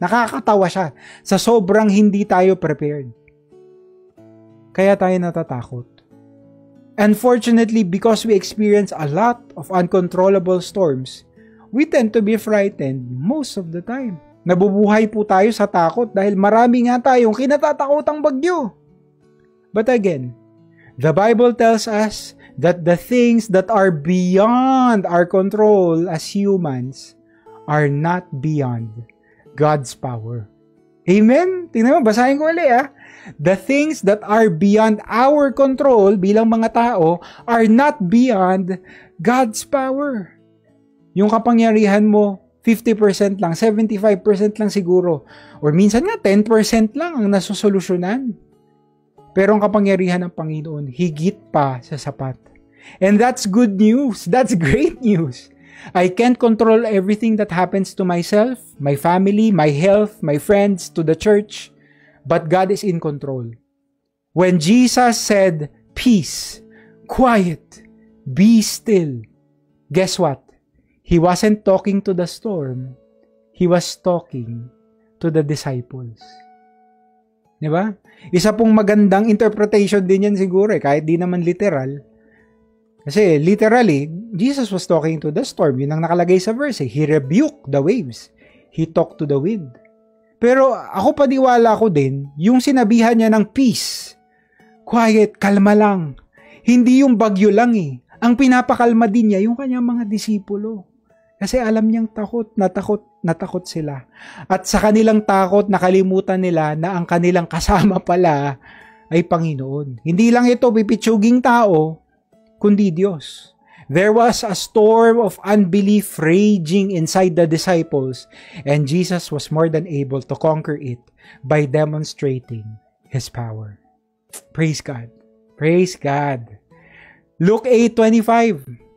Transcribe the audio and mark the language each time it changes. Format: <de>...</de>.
<tl>Nakakatawa siya sa sobrang hindi tayo prepared. Kaya tayo natatakot.</tl> <en>Unfortunately, because we experience a lot of uncontrollable storms, we tend to be frightened most of the time.</en> <tl>Nabubuhay po tayo sa takot dahil marami nga tayong kinatatakotang bagyo.</tl> <en>But again, the Bible tells us that the things that are beyond our control as humans are not beyond God's power. Amen?</en> <tl>Tingnan mo, basahin ko ulit</tl> <en>The things that are beyond our control</en> <tl>bilang mga tao</tl> <en>are not beyond God's power.</en> <tl>Yung kapangyarihan mo, 50% lang, 75% lang siguro. Or minsan nga, 10% lang ang nasusolusyonan. Pero ang kapangyarihan ng Panginoon, higit pa sa sapat.</tl> <en>And that's good news. That's great news. I can't control everything that happens to myself, my family, my health, my friends, to the church. But God is in control. When Jesus said, peace, quiet, be still, guess what? He wasn't talking to the storm. He was talking to the disciples. Diba?</en> <tl>Isa pong magandang interpretation din yan siguro kahit di naman literal.</tl> <en>Kasi literally, Jesus was talking to the storm.</en> <tl>Yun ang nakalagay sa verse.</tl> <en>He rebuked the waves. He talked to the wind.</en> <tl>Pero ako paniwala ko din, yung sinabihan niya ng</tl> <en>peace, quiet,</en> <tl>kalma lang. Hindi yung bagyo lang eh. Ang pinapakalma din niya yung kanyang mga disipulo. Kasi alam niyang natakot sila. At sa kanilang takot, nakalimutan nila na ang kanilang kasama pala ay Panginoon. Hindi lang ito pipitsuging tao, kundi Diyos.</tl> <en>There was a storm of unbelief raging inside the disciples, and Jesus was more than able to conquer it by demonstrating His power. Praise God. Praise God. Luke 8:25.</en>